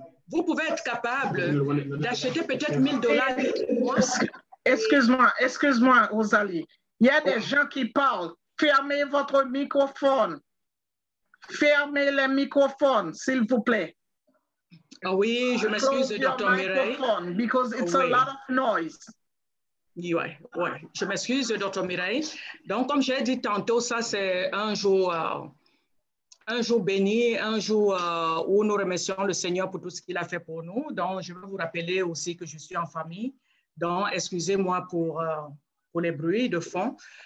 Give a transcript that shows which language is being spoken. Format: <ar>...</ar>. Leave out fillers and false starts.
<fr>Vous pouvez être capable d'acheter peut-être $1000. Excuse-moi, Rosalie. Il y a des gens qui parlent. Fermez votre microphone. Fermez les microphones, s'il vous plaît. Ah oui, je m'excuse, Dr. Mireille.</fr> <en>Because it's a lot of noise.</en> <fr>Oui, je m'excuse, Dr. Mireille. Donc, comme j'ai dit tantôt, ça, c'est un jour béni, un jour où nous remercions le Seigneur pour tout ce qu'il a fait pour nous. Donc, je veux vous rappeler aussi que je suis en famille. Donc, excusez-moi pour les bruits de fond.</fr>